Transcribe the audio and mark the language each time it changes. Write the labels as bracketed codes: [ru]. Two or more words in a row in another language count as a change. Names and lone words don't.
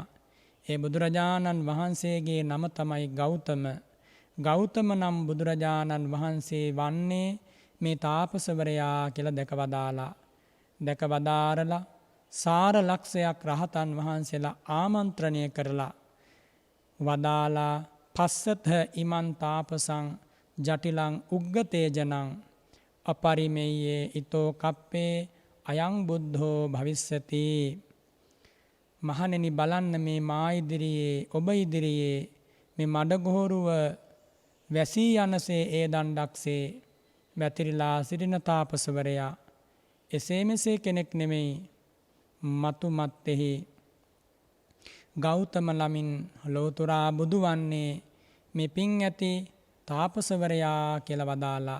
[si] ඒ බුදුරජාණන් වහන්සේගේ නම තමයි ගෞතම. ගෞතම නම් බුදුරජාණන් වහන්සේ වන්නේ මේ තාපසවරයා කියලා දැකවදාලා. දැකවදාරලා සාර ලක්ෂයක් රහතන් වහන්සේලා ආමන්ත්‍රණය කරලා වදාලා [pi] පස්සත ඉමන් තාපසං ජටිලං උග්ගතේජනං අපරිමෙය්යේ ඊතෝ කප්පේ අයං බුද්ධෝ භවිස්සති. [si] මහණෙනි බලන්න මේ මා ඉදිරියේ ඔබ ඉදිරියේ මේ මඩගොහරුව වැසී යනසේ ඒ දණ්ඩක්සේ වැතිරිලා සිටින තාපසවරයා එසේ මෙසේ කෙනෙක් නෙමෙයි. මතු මත්තෙහි ගෞතම ළමින් ලෝතුරා බුදු වන්නේ මේ පින් ඇති තාපසවරයා කියලා වදාලා.